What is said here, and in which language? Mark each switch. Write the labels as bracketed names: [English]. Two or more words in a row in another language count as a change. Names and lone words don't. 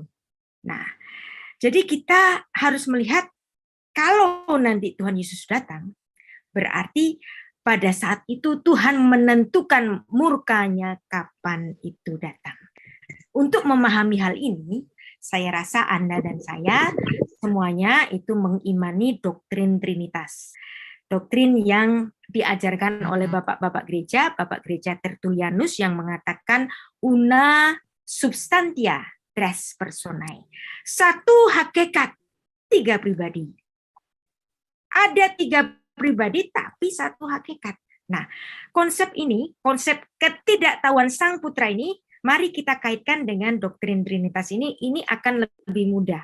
[Indonesian] Nah, jadi kita harus melihat kalau nanti Tuhan Yesus datang, berarti pada saat itu Tuhan menentukan murkanya kapan itu datang. Untuk memahami hal ini, saya rasa Anda dan saya semuanya itu mengimani doktrin Trinitas. Doktrin yang diajarkan oleh Bapak Gereja Tertullianus yang mengatakan [Latin] una substantia tres personae. [Indonesian] Satu hakikat, tiga pribadi. Ada tiga pribadi tapi satu hakikat. Nah, konsep ini, konsep ketidaktahuan Sang Putra ini, mari kita kaitkan dengan doktrin Trinitas ini akan lebih mudah.